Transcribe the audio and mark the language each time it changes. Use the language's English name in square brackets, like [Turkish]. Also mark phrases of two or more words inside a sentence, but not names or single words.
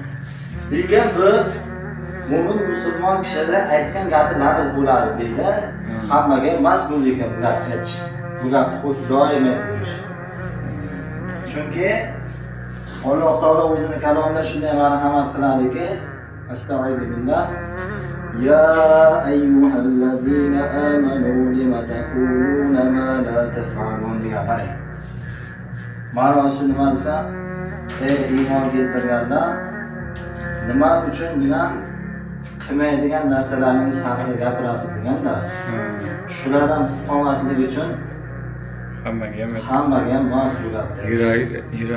[Uzbek] Lekin bu mo'min musulmon kishida aytgan gapi nafs bo'ladi deydi. Hammaga emas bu lekin bu gapni aytish. Bu gapni xuddi doim aytish. Chunki Alloh taolo o'zining kalomida shunday marhamat qiladiki, astag'firullah [Arabic] يا أيها الذين آمنوا لم تقولون ما لا تفعلون [Uzbek] degan qarang. Ma'nosi nima desa, ey iymon keltirganlar, nima uchun bilan qilmaydigan narsalaringiz haqida gapirasiz deganda, shulardan qolmasligi uchun hammaga ham mas bu gapda.